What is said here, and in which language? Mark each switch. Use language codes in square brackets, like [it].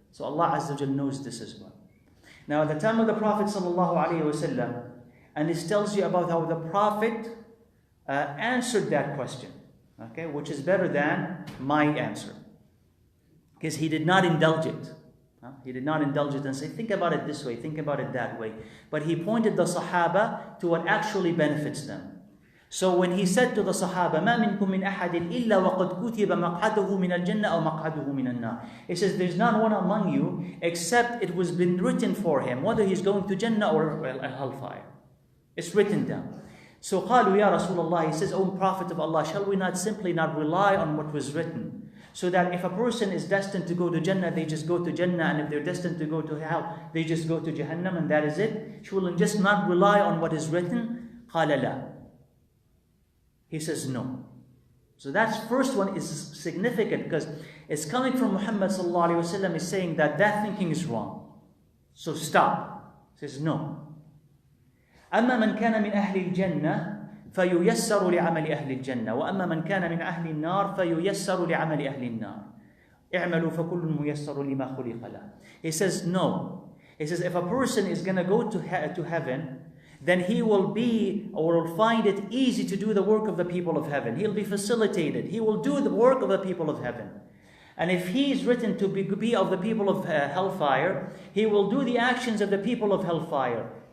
[en] So Allah Azza wa Jal knows this as well. Now at the time of the Prophet ﷺ, and this tells you about how the Prophet answered that question, okay, which is better than my answer. Because he did not indulge it. He did not indulge it and say, think about it this way, think about it that way. But he pointed the Sahaba to what actually benefits them. So when he said to the Sahaba, [ar] مَا مِنْكُم مِّنْ أَحَدٍ إِلَّا وَقَدْ كُتِبَ مَقْعَدُهُ مِنَ الْجَنَّةِ أَوْ مَقْعَدُهُ مِنَ النَّارِ. [en] He says, there's not one among you except it was been written for him, whether he's going to Jannah or hellfire. It's written down. So [ar] قالوا يا رسول الله, [en] he says, O Prophet of Allah, shall we not simply not rely on what was written? So that if a person is destined to go to Jannah, they just go to Jannah, and if they're destined to go to hell, they just go to Jahannam, and that is it. She will just not rely on what is written. [ar] قال لا. [en] He says no. So that first one is significant because it's coming from Muhammad sallallahu alaihi wasallam is saying that thinking is wrong. So stop. He says no. [ar] أما من كان من أهل الجنة فييسر لعمل أهل الجنة وأما من كان من أهل النار فييسر لعمل أهل النار اعملوا فكل ميسر لما خلق له. [en] He says no. He says if a person is going to go to heaven, then he will be or will find it easy to do the work of the people of heaven. He'll be facilitated. He will do the work of the people of heaven. And if he is written to be of the people of hellfire, he will do the actions of the people of hellfire.